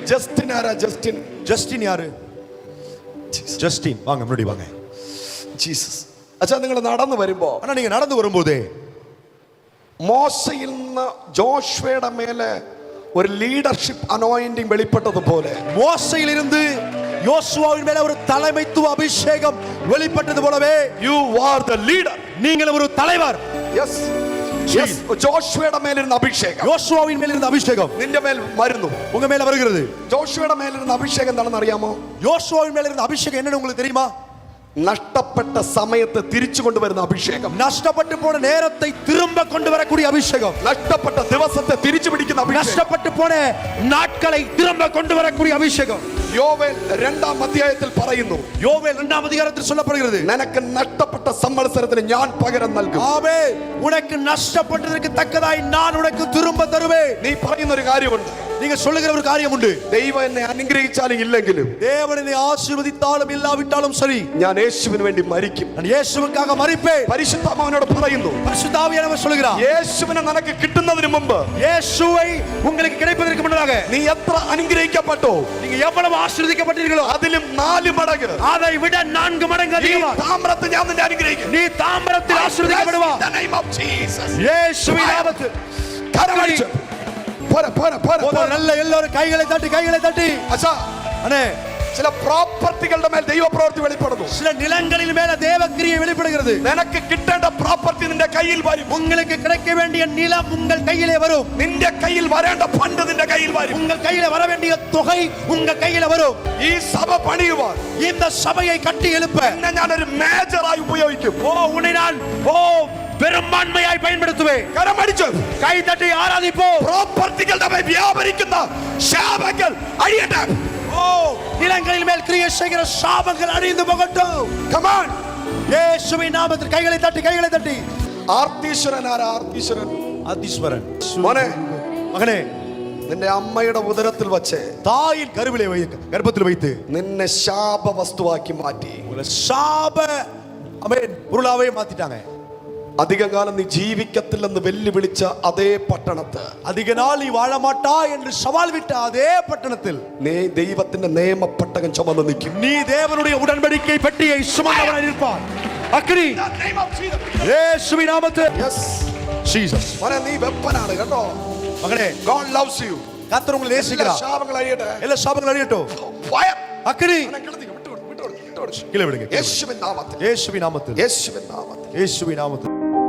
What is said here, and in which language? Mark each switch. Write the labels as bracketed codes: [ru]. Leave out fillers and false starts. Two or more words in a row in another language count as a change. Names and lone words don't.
[ta] ஜஸ்டின் யாரா? ஜஸ்டின் யாரு? ஜஸ்டின் வாங்க முன்னாடி வாங்க. [ml] ജീസസ്. അച്ഛാ, നിങ്ങൾ നടന്നു വരുമ്പോ, [ta] ஆனா நீங்க நடந்து வரும்போதே [ml] മോശയിൽ നിന്ന് ജോഷുവയുടെ മേലെ ഒരു [en] leadership anointing [ml] വെളിപ്പെട്ടതുപോലെ [ta] மோசையிலிருந்து யோசுவாவின் மேல ஒரு தலைமைத்துவ அபிஷேகம் வெளிப்பட்டது போலவே [en] you are the leader. [ta] நீங்கள் ஒரு தலைவர். [en] yes yes [ml] ജോഷുവയുടെ മേലിരുന്ന അഭിഷേകം, [ta] யோசுவாவின் மேல இருந்த அபிஷேகம் [ml] നിന്റെ മേൽ വരുന്നു. [ta] உங்க மேல வருகிறது. [ml] ജോഷുവയുടെ മേലിരുന്ന അഭിഷേകം എന്താണെന്ന് അറിയാമോ? [ta] யோசுவாவின் மேல இருந்த அபிஷேகம் என்னன்னு உங்களுக்கு தெரியுமா? [ml] നഷ്ടപ്പെട്ട സമയത്ത് തിരിച്ചു കൊണ്ടുവരുന്ന അഭിഷേകം, [ta] நஷ்டப்பட்டு போன നേരത്തെ திரும்ப கொண்டு வரக்கூடிய அபிஷேகம், [ml] നഷ്ടപ്പെട്ട ദിവസത്തെ തിരിച്ചു പിടിക്കുന്ന അഭിഷേകം, [ta] நஷ்டப்பட்டு போன நாட்களை திரும்ப கொண்டு வரக்கூடிய அபிஷேகம். [ml] യോവേൽ 2-ാം അധ്യായത്തിൽ പറയുന്നു, [ta] யோவேல் 2-ாம் அதிகாரத்தில் சொல்லப்படுகிறது, [ml] നിനക്ക് നഷ്ടപ്പെട്ട സംവത്സരത്തിന് ഞാൻ പകരം നൽകും. [ta] ஆமென். உனக்கு நஷ்டப்பட்டதற்கு தக்கதாய் நான் உனக்கு திரும்ப தருவேன். [ml] നീ പറയുന്ന ഒരു കാര്യമുണ്ട്, [ta] நீங்க சொல்லுகிற ஒரு காரியம் உண்டு. [ml] ദൈവം എന്നെ അനുഗ്രഹിച്ചാലും ഇല്ലെങ്കിലും, [ta] தேவன் என்னை ஆசீர்வதித்தாலும் இல்லாவிட்டாலும் சரி, [ml] ഞാൻ യേശുവിന് വേണ്ടി മരിക്കും. [ta] நான் இயேசுவுக்காக மரிப்பேன். [ml] പരിശുദ്ധാത്മാവിനോട് പറയുന്നു, [ta] பரிசுத்த ஆவியானவர் சொல்கிறார், [ml] യേശുവിനെ നിനക്ക് കിട്ടുന്നതിന് മുമ്പ്, [ta] இயேசுவை உங்களுக்கு கிடைப்பதற்கு முன்னதாக [ml] നീ എത്ര അനുഗ്രഹിക്കപ്പെട്ടോ, [ta] நீங்க எவ்வளவு ஆசீர்வதிக்கப்பட்டீர்களோ [ml] അതിലും 4 മടങ്ങ്, [ta] அதை விட 4 மடங்கு அதிகமாக [ml] താമ്രത്തിൽ ഞാൻ നിന്നെ അനുഗ്രഹിക്കും. [ta] நீ தாம்பரத்தில் ஆசீர்வதிக்கப்படுவா. [en] In the name of Jesus. [ta] இயேசுவின் நாமத்தில் [ml] കരമടിച്ച് [ta] நல்ல எல்லாரும் கைகளை தட்டி. [ml] അച്ഛാ, [ta] அண்ணே, [ml] ചില പ്രോപ്പർട്ടികളുടെ മേൽ ദൈവപ്രവൃത്തി വെളിപ്പെടുന്നു. [ta] சில நிலங்களின் மேல தேவக்கிரியை வெளிப்படுகிறது. [ml] നിനക്ക് കിട്ടേണ്ട പ്രോപ്പർട്ടി നിന്റെ കയ്യിൽ വരും. [ta] உங்களுக்கு கிடைக்க வேண்டிய நிலம் உங்கள் கையிலே வரும். [ml] നിന്റെ കയ്യിൽ വരേണ്ട ഫണ്ട് നിന്റെ കയ്യിൽ വരും. [ta] உங்கள் கையில வர வேண்டிய தொகை உங்க கையில வரும். [ml] ഈ സഭ പണിയുവാൻ, [ta] இந்த சபையை கட்டி எழுப்ப [ml] എന്നെ ഞാനൊരു മേജറായി ഉപയോഗിക്കും. [ta] உன்னை நான் பெரும்பான்மையாய் பயன்படுத்துவேன். [ml] കരമടിച്ച് [ta] கை தட்டி ஆராதிப்போம். [ml] പ്രോപ്പർട്ടികളുടെ മേൽ വ്യാപരിക്കുന്ന ശാപങ്ങൾ അഴിയട്ടെ. [ta] நிலங்களின் மேல் கிரியை செய்கிற சாபங்கள் அழிந்து போகட்டும். [en] Come on. [ta] இயேசுவின் நாமத்தில் கைகளை தட்டி. [ml] ആർത്തീശ്വരൻ ആരാ? ആർത്തീശ്വരൻ [ta] ஆதீஸ்வரன். [ml] മോനെ, [ta] மகனே, [ml] നിന്റെ അമ്മയുടെ ഉദരത്തിൽ വച്ച്, [ta] தாயின் கர்ப்பத்தில் வைத்து [ml] നിന്നെ ശാപ വസ്തുവാക്കി മാറ്റി. [ta] சாப ஆமென் பொருளாவே மாத்திட்டாங்க. [ml] അധികകാലം നീ ജീവിക്കത്തില്ലെന്ന് വെല്ലുവിളിച്ച അതേ പട്ടണത്ത്, [ta] அதிக நாள் நீ வாழ மாட்டா என்று சவால் விட்ட அதே பட்டணத்தில் [ml] നീ ദൈവത്തിന്റെ നിയമപ്പെട്ടകം ചുമന്ന് നിൽക്കും. [ta] நீ தேவனுடைய உடன்படிக்கை பெட்டியை சுமந்தவனாய் இருப்பாய். அக்னி இயேசுவின் நாமத்தில். [en] യെസ് [ta] ஜீசஸ். [ml] മോനെ, നീ വെപ്പനാണ് കേട്ടോ. [ta] மகனே, [en] God loves you. [ta] கர்த்தர் உங்களை நேசிக்கிறார். [ml] ശാപങ്ങൾ അഴിയട്ടെ. [ta] எல்லா சாபங்களும் அழியட்டும். [en] Fire. [ta] அக்னி [ml] വിട്ടു. [ta] கீழே விடுங்க. [ml] യേശുവിൻ നാമത്തിൽ. [ta] இயேசுவின் நாமத்தில். [ml] യേശുവിൻ നാമത്തിൽ. [ta] இயேசுவின் நாமத்தில்.